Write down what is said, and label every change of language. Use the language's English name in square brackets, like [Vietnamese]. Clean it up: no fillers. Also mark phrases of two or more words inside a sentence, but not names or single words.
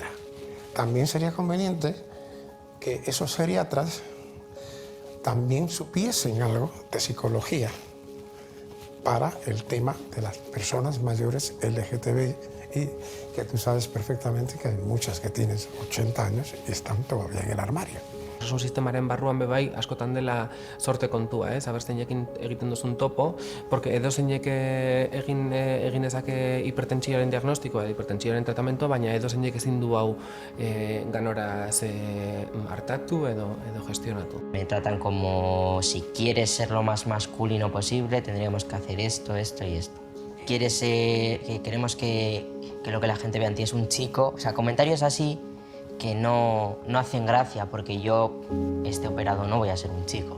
[Spanish] También sería conveniente que esos geriatras también supiesen algo de psicología para el tema de las personas mayores LGTBI, y que tú sabes perfectamente que hay muchas que tienen 80 años y están todavía en el armario. [Basque] Osasun sistemaren barruan bebai askotan dela sorte kontua, aber zeinekin egiten duzun topo, porque edozeinek egin dezake hipertentsioaren diagnostikoa, hipertentsioaren tratamentoa, baina edozeinek ezin du hau ganoraz hartatu edo gestionatu. [Spanish] Me tratan como si quieres ser lo más masculino posible, tendríamos que hacer esto, esto y esto. Queremos que lo que la gente vea en ti es un chico, o sea, comentarios así que no hacen gracia, porque yo, esté operado, no voy a ser un chico.